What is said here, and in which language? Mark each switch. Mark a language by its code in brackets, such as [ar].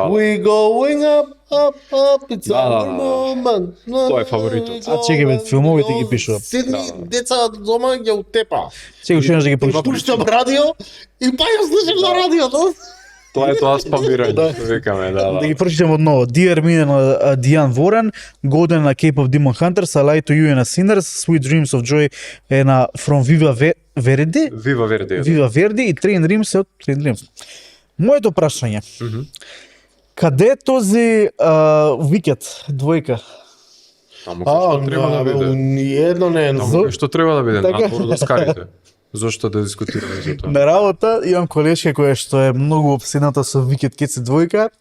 [en] We going up, it's [mk] Да, да, [en] our [mk] да. [en] moment. [mk] Тоа е фаворитот. А, чекай, бе, филмовите ги пишува. Седни деца дома ќе утепа. Сега што да ги прочитам. Пуштам радио и па ја слушам на радиото. Тоа е тоа спамирање, што викаме, да. Да ги прочитам одново. Dear me на Дијан Ворен, Golden на Cape of Demon Hunters, I Lie to You е на Sinners, Sweet Dreams of Joy е на From Viva Verdi, Вива Верди. Viva Verdi и Train Dreams е од Train Dreams. Моето прашање. Каде е този Викет, двојка? Таму кај што треба да биде. Ниедно не е. Таму кај што треба да биде, Така. надвор од Оскарите. Зошто да дискутираме за тоа? На работа имам колешка која што е многу обседната со Викет Кеце двојка